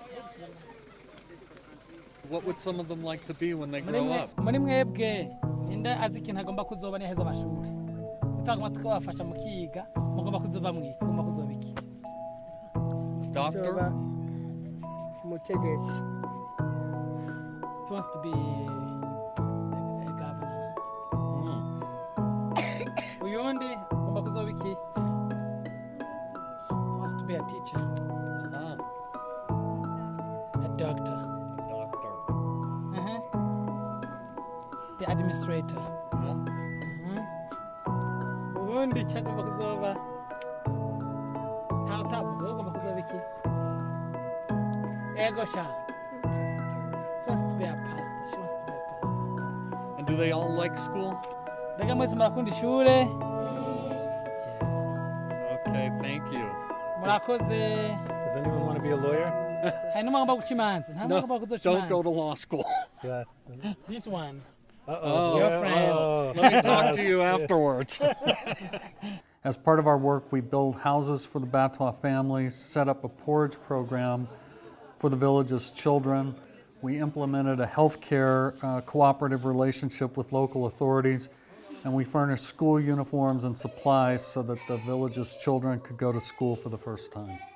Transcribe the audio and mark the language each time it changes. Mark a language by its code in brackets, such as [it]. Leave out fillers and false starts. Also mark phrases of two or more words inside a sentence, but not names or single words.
[en] What would some of them like to be when they grow up? [rn] Muri mwebwe ninde azi ikintu agomba kuzoba niheza amashuri utagomba tukabafasha mukiga mugomba kuzova mwiki mugomba kuzoba iki? [en] Doctor? [rn] Mutegetsi. [en] He wants to be a governor. [rn] Uyundi agomba kuzoba iki? [en] He wants to be a teacher. A doctor. The administrator. [rn] Ubundi cyagomba kuzoba nta utavuze ugomba kuzoba iki? Ego sha. [en] She wants to be a pastor. She wants to be a pastor. And do they all like school? [rn] Mbega mwese murakunda ishure? [en] Okay, thank you. [rn] Murakoze. [en] Does anyone want to be a lawyer? [rn] Hari n'umwe agomba guca imanza. Nta [en] No, [rn] agomba kuzoca [en] don't [rn] imanza. [en] go to law school. Yeah. This one. Uh-oh. Your friend. Oh. Let me talk to you afterwards. As part of our work, we build houses for the Batwa families, set up a porridge program for the village's children. We implemented a healthcare cooperative relationship with local authorities, and we furnished school uniforms and supplies so that the village's children could go to school for the first time.